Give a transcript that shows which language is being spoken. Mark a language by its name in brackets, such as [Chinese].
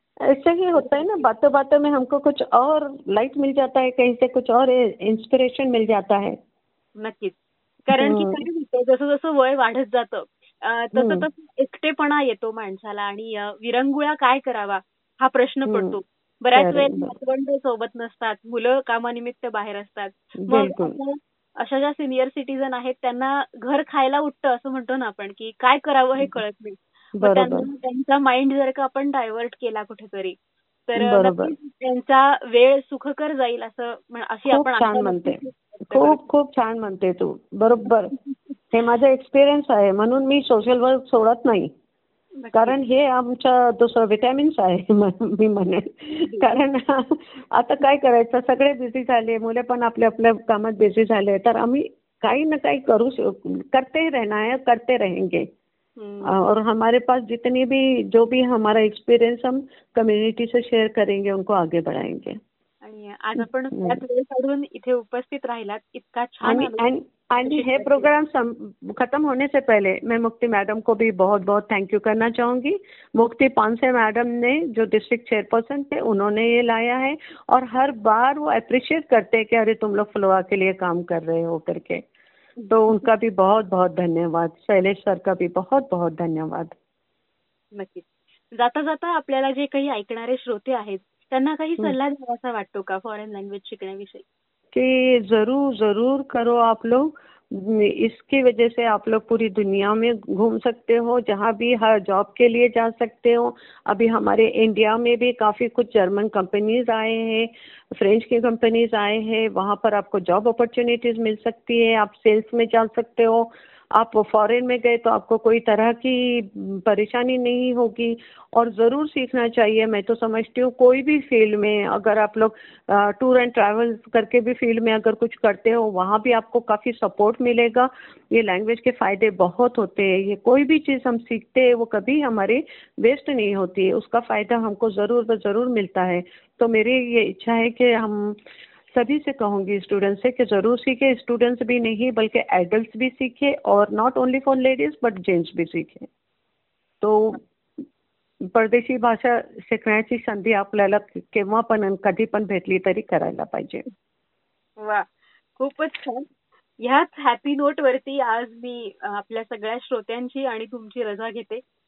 [Hindi] ऐसे ही होता है ना, बातों बातों में हमको कुछ और लाइट मिल जाता है, कहीं से कुछ और इंस्पिरेशन मिल जाता है. [Marathi] नक्कीच, कारण की काय होतं, जसं जसं वय वाढत जातं तसं तसं एकटेपणा येतो माणसाला आणि विरंगुळा काय करावा हा प्रश्न पडतो. बऱ्याच वेळेस नातवंड सोबत नसतात, मुलं कामानिमित्त बाहेर असतात, मग अशा ज्या सिनियर सिटीजन आहेत त्यांना घर खायला उठतं असं म्हणतो ना आपण की काय करावं हे कळत नाही. त्यांचा माइंड जर का आपण डायव्हर्ट केला कुठेतरी तर त्यांचा वेळ सुखकर जाईल असं अशी आपण छान म्हणते. खूप खूप छान म्हणते तू, बरोबर. हे माझा एक्सपिरियन्स आहे म्हणून मी सोशल वर्क सोडत नाही, कारण हे आमच्या दुसरं व्हिटॅमिन्स आहे मी म्हणे. कारण आता काय करायचं, सगळे बिझी झाले, मुले पण आपल्या आपल्या कामात बिझी झाले, तर आम्ही काही ना काही करू करते राहणार आहे, [Hindi] करते रहेंगे. और हमारे पास जितनी भी जो भी हमारा एक्सपीरियंस हम कम्युनिटी से शेयर करेंगे, उनको आगे बढ़ाएंगे. [Marathi] आज आपण सगळ्यांकडून इथे उपस्थित राहिलात, इतका छान. आणि हे प्रोग्राम [Hindi] खतम होने से पहले मैं मुक्ति मॅडम को भी बहुत बहुत थँक यू करना चाहूंगी. मुक्ति पानसे मॅडम ने जो डिस्ट्रिक्ट चेअरपर्सन थे, उन्होंने ये लाया है और हर बार वो अप्रिशिएट करते हैं कि अरे तुम लोग फ्लोआ के लिए काम कर रहे हो करके. तो उनका भी बहुत बहुत धन्यवाद. शैलेश सर का भी बहुत बहुत धन्यवाद. [Marathi] जाता जाता आपल्याला जे काही ऐकणारे श्रोते आहेत त्यांना काही सल्ला द्यावासा वाटतो का फॉरेन लँग्वेज शिकण्याविषयी? [Hindi] कि जरूर जरूर करो आप लोग, इसकी वजह से आप लोग पूरी दुनिया में घूम सकते हो, जहाँ भी हर जॉब के लिए जा सकते हो. अभी हमारे इंडिया में भी काफी कुछ जर्मन कंपनीज आए हैं, फ्रेंच की कंपनीज आए हैं, वहाँ पर आपको जॉब अपॉर्चुनिटीज मिल सकती है. आप सेल्स में जा सकते हो, आप फॉरेन में गए तो आपको कोई तरह की परेशानी नहीं होगी. और ज़रूर सीखना चाहिए, मैं तो समझती हूँ, कोई भी फील्ड में अगर आप लोग टूर एंड ट्रैवल्स करके भी फील्ड में अगर कुछ करते हो, वहाँ भी आपको काफ़ी सपोर्ट मिलेगा. ये लैंग्वेज के फ़ायदे बहुत होते हैं. ये कोई भी चीज़ हम सीखते हैं वो कभी हमारे वेस्ट नहीं होती है, उसका फ़ायदा हमको ज़रूर ज़रूर मिलता है. तो मेरी ये इच्छा है कि हम सभी से कहूंगी, स्टूडेंट्स से, कि जरूर सीखे. स्टूडेंट्स भी नहीं बल्कि एडल्ट्स भी सीखे, और not only for ladies but gents भी सीखे. [Marathi] तो परदेशी भाषा शिकण्याची संधी आपल्याला केव्हा पण कधी पण भेटली तरी करायला पाहिजे. वा, खूपच छान. ह्याच हॅपी नोट वरती आज मी आपल्या सगळ्या श्रोत्यांची आणि तुमची रजा घेते.